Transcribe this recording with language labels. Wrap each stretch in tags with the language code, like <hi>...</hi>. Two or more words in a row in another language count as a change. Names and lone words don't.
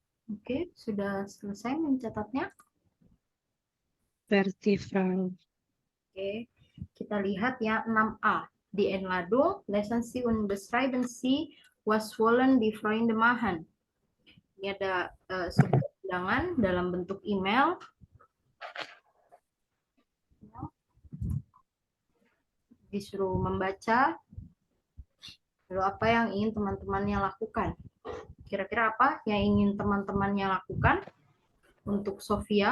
<id>Oke, sudah selesai mencatatnya. Versi Frau. Oke, kita lihat ya 6A.</id> <de>Die Einladung, lesen Sie und beschreiben Sie, was wollen die Freunde machen.</de> <id>Ini ada sebuah undangan dalam bentuk email. Disuruh membaca, lalu apa yang ingin teman-temannya lakukan. Kira-kira apa yang ingin teman-temannya lakukan untuk Sofia?</id>